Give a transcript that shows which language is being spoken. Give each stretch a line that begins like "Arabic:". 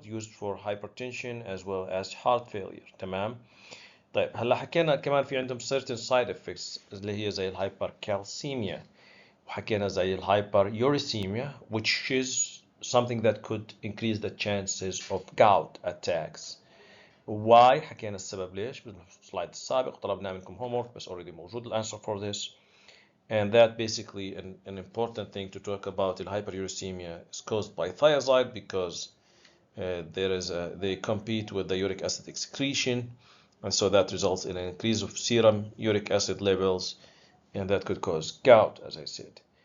English: Used for hypertension as well as heart failure.
Arabic: تمام. طيب هلا حكينا كمان في عندهم certain side effects اللي هي زي الهايبركالسيميا، وحكينا زي الهايبرuricemia,
English: which is something that could increase the chances of gout attacks.
Arabic: why حكينا السبب ليش بالسلايد السابق، طلبنا منكم homework بس already موجود answer for this.
English: And that basically an important thing to talk about, the hyperuricemia is caused by thiazide because they compete with the uric acid excretion, and so that results in an increase of serum uric acid levels, and that could cause gout, as I said.